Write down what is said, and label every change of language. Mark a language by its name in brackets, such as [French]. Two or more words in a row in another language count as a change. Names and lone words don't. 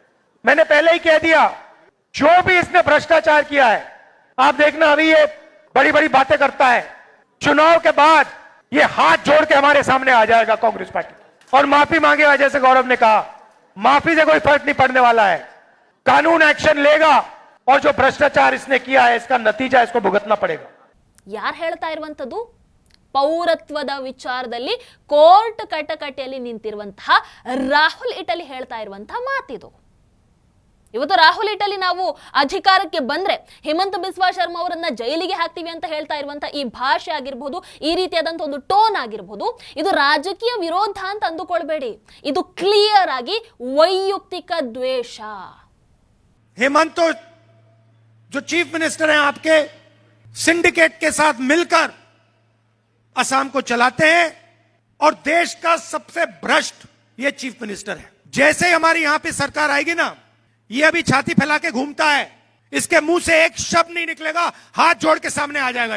[Hindi] मैंने पहले ही कह दिया, जो भी इसने भ्रष्टाचार किया है, आप देखना अभी ये बड़ी बड़ी बातें करता है, चुनाव के बाद ये हाथ जोड़ के हमारे सामने आ जाएगा कांग्रेस पार्टी और माफी मांगेगा. जैसे गौरव ने कहा, माफी से कोई फर्क नहीं पड़ने वाला है. कानून एक्शन लेगा और जो भ्रष्टाचार इसने किया है, इसका नतीजा इसको भुगतना पड़ेगा. [Kannada] ಯಾರು ಹೇಳ್ತಾ ಇರುವಂತದ್ದು? ಪೌರತ್ವದ ವಿಚಾರದಲ್ಲಿ ಕೋರ್ಟ್ ಕಟಕಟೆಯಲ್ಲಿ ನಿಂತಿರುವಂತಹ ರಾಹುಲ್ ಇಟಲಿ ಹೇಳ್ತಾ ಇರುವಂತಹ ಮಾತಿದು. ಇವತ್ತು ರಾಹುಲ್ ಇಟಲಿ ನಾವು ಅಧಿಕಾರಕ್ಕೆ ಬಂದ್ರೆ ಹೇಮಂತ್ ಬಿಸ್ವಾ ಶರ್ಮಾ ಅವರನ್ನ ಜೈಲಿಗೆ ಹಾಕ್ತೀವಿ ಅಂತ ಹೇಳ್ತಾ ಇರುವಂತ ಈ ಭಾಷೆ ಆಗಿರಬಹುದು, ಈ ರೀತಿಯಾದಂತ ಒಂದು ಟೋನ್ ಆಗಿರಬಹುದು, ಇದು ರಾಜಕೀಯ ವಿರೋಧ ಅಂತ ಅಂದುಕೊಳ್ಬೇಡಿ. ಇದು ಕ್ಲಿಯರ್ ಆಗಿ ವೈಯಕ್ತಿಕ ದ್ವೇಷ. [Hindi] हेमंत तो जो [English] chief minister [Hindi] हैं आपके, सिंडिकेट के साथ मिलकर असम को चलाते हैं और देश का सबसे भ्रष्ट ये [English] chief minister [Hindi] है. जैसे ही हमारी यहां पे सरकार आएगी ना, ये अभी छाती फैला के घूमता है, इसके मुंह से एक शब्द नहीं निकलेगा, हाथ जोड़ के सामने आ जाएगा.